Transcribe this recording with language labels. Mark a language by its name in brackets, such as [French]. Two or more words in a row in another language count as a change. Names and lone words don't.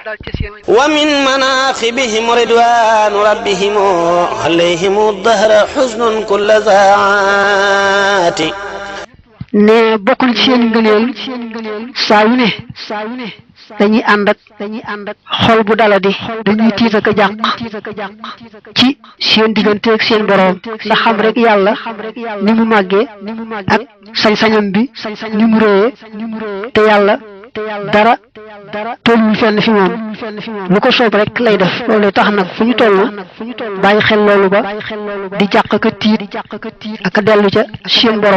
[Arabic] ومن مناقبهم رضوان ربهم عليهم الدهر حزن كل ساعات [Wolof] ne bokk na ci seen ngëneel saa yu ne dañuy ànd ak xol bu daladi dañuy tiit ak a jàq ci seen diggante ak seen boroom ndax xam rek yàlla ni mu màggee ak sañ-sañam bi ni mu réyee te yàlla dara tolluwul fenn fi moom lu ko soob rek lay def loolu tax nag fu ñu toll bàyyi xel loolu ba di jàq ka tiit ak a dellu ca seen boroom.